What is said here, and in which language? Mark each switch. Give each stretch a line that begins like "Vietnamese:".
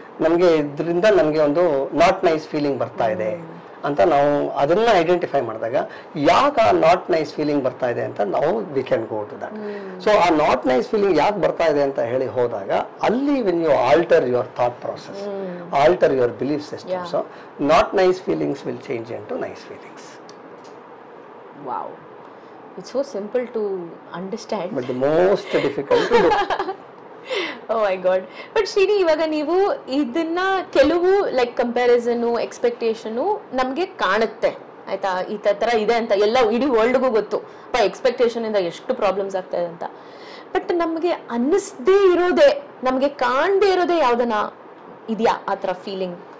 Kannada: ನಮಗೆ ಇದರಿಂದ ನಮಗೆ ಒಂದು ನಾಟ್ ನೈಸ್ ಫೀಲಿಂಗ್ ಬರ್ತಾ ಇದೆ ಅಂತ ನಾವು ಅದನ್ನ ಐಡೆಂಟಿಫೈ ಮಾಡಿದಾಗ, ಯಾಕೆ ಆ ನಾಟ್ ನೈಸ್ ಫೀಲಿಂಗ್ ಬರ್ತಾ ಇದೆ ಅಂತ ನಾವು
English: We can go to that. So ಆ not nice feeling
Kannada: ಯಾಕೆ ಬರ್ತಾ ಇದೆ ಅಂತ ಹೇಳಿ ಹೋದಾಗ, ಅಲ್ಲಿ
English: When you alter your thought process, alter your belief system, so not nice feelings will change into nice feelings. Wow, it's so simple to understand, but the most difficult to do. Oh my god.
Kannada: But Srini, ಇವಾಗ ನೀವು ಇದನ್ನ ಕೆಲವು like comparison, expectation ನಮಗೆ ಕಾಣುತ್ತೆ ಆಯ್ತಾ, ಈ ತರ ಇದೆ ಅಂತ ಎಲ್ಲ ಇಡೀ ವರ್ಲ್ಡ್ಗೂ ಗೊತ್ತು, ಎಕ್ಸ್ಪೆಕ್ಟೇಷನ್ ಇಂದ ಎಷ್ಟು ಪ್ರಾಬ್ಲಮ್ಸ್ ಆಗ್ತಾ ಇದೆ ಅಂತ. ಬಟ್ ನಮಗೆ ಅನ್ನಿಸ್ದೇ ಇರೋದೇ, ನಮಗೆ ಕಾಣದೇ ಇರೋದೇ ಯಾವ್ದನ ಇದೆಯಾ ಆ ತರ ಫೀಲಿಂಗ್?